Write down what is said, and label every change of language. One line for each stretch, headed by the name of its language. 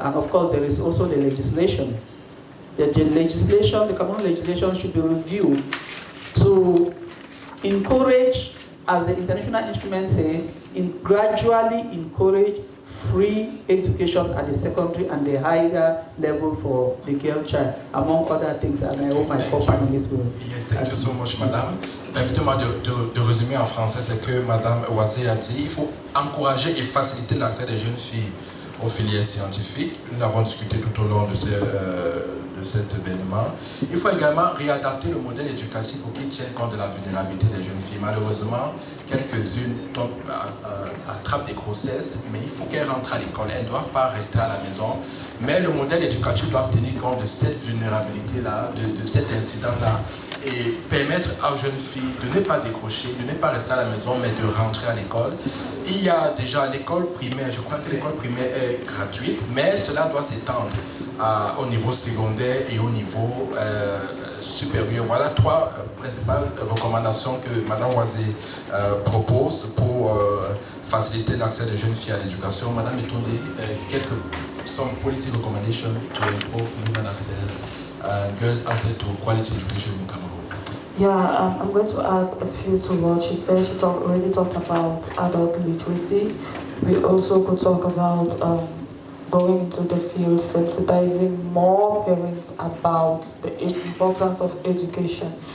English: And of course, there is also the legislation. The Cameroon legislation should be reviewed to encourage, as the international instruments say, gradually encourage free education at the secondary and the higher level for the girl child, among other things, and I hope my co-panelists will. Yes, thank you so much, madame.
French: Permettez-moi de résumer en français ce que madame Oisé a dit. Il faut encourager et faciliter l'accès des jeunes filles aux filières scientifiques. Nous l'avons discuté tout au long de cet événement. Il faut également réadapter le modèle éducatif pour qu'il tienne compte de la vulnérabilité des jeunes filles. Malheureusement, quelques-unes attrapent des grossesses, mais il faut qu'elles rentrent à l'école. Elles ne doivent pas rester à la maison. Mais le modèle éducatif doit tenir compte de cette vulnérabilité-là, de cet incident-là, et permettre aux jeunes filles de ne pas décrocher, de ne pas rester à la maison, mais de rentrer à l'école. Il y a déjà l'école primaire, je crois que l'école primaire est gratuite, mais cela doit s'étendre au niveau secondaire et au niveau supérieur. Voilà trois principales recommandations que Madame Oisé propose pour faciliter l'accès des jeunes filles à l'éducation.
English: Madame Etonde, some policy recommendations to improve women access and girls' access to quality education in Cameroon. Yeah, I'm going to add a few to what she said. She already talked about adult literacy. We also could talk about going into the field, sensitizing more parents about the importance of education.